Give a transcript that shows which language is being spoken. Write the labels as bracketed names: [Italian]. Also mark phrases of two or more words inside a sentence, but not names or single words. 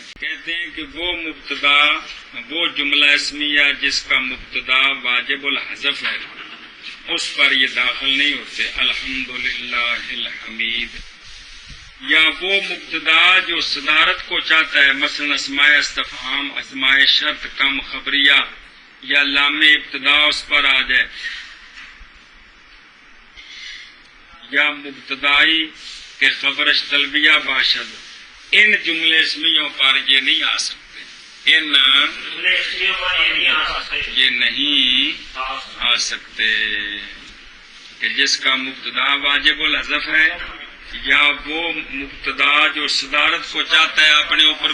[Urdu] کہتے ہیں کہ وہ مبتدا، وہ جملہ اسمیہ جس کا مبتدا واجب الحذف ہے اس پر یہ داخل نہیں ہوتے، [Arabic] الحمدللہ الحمید، [Urdu] یا وہ مبتدا جو صدارت کو چاہتا ہے، مثلا اسماء استفہام، اسماء شرط کم خبریہ یا لام ابتدا اس پر آ جائے، [Persian] یا مبتدائی کے خبرش طلبیہ باشد، [Urdu] ان جملے اسمیوں پر یہ نہیں آ سکتے، یہ نہیں آ سکتے کہ جس کا مبتدا واجب الحذف ہے، یا وہ مبتدا جو صدارت کو چاہتا ہے اپنے اوپر